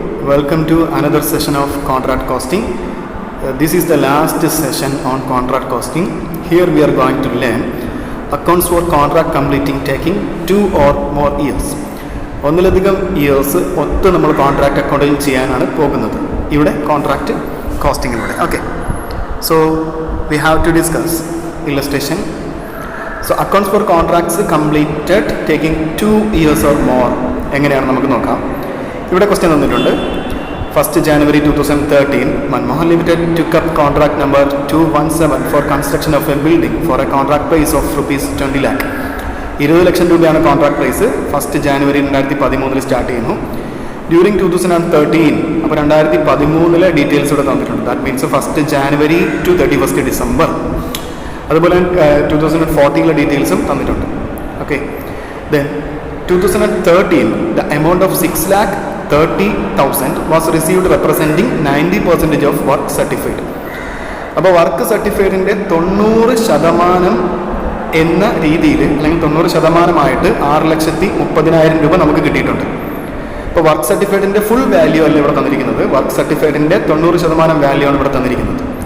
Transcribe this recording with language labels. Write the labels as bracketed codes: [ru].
[en] Welcome to another session of contract costing. This is the last session on contract costing. Here we are going to learn accounts for contract completing taking 2 or more years. [ml] ഒന്നിലധികം years ഒത്ത് നമ്മൾ contract അക്കൗണ്ടിൽ ചെയ്യാനാണ് പോകുന്നത് ഇവിടെ contract കോസ്റ്റിങ്ങിലൂടെ. [en] Okay, so we have to discuss illustration. So accounts for contracts completed taking 2 years or more [ml] എങ്ങനെയാണ് നമുക്ക് നോക്കാം. ഇവിടെ ക്വസ്റ്റ്യൻ തന്നിട്ടുണ്ട്. [en] 1st January 2013 Manmohan Limited took up contract number 217 for construction of a building for a contract price of rupees 20 lakh. [ml] 20 ലക്ഷം രൂപയാണ് contract price. 1st January 2013 start ചെയ്യുന്നു. During 2013, അപ്പോൾ 2013 details ഇവിടെ തന്നിട്ടുണ്ട്. [en] That means 1st January to 31st December. [ml] അതുപോലെ 2014 ഡീറ്റെയിൽസും തന്നിട്ടുണ്ട്. [en] Okay, then 2013 the amount of 6,30,000 was received representing 90% of work certified. [ml] അപ്പോൾ work സർട്ടിഫൈഡിൻ്റെ 90% എന്ന രീതിയിൽ അല്ലെങ്കിൽ 90% 6,30,000 രൂപ നമുക്ക് കിട്ടിയിട്ടുണ്ട്. അപ്പോൾ വർക്ക് സർട്ടിഫൈഡിൻ്റെ ഫുൾ വാല്യൂ അല്ല ഇവിടെ തന്നിരിക്കുന്നത്, വർക്ക് സർട്ടിഫൈഡിൻ്റെ 90% വാല്യൂ ആണ് ഇവിടെ തന്നിരിക്കുന്നത്.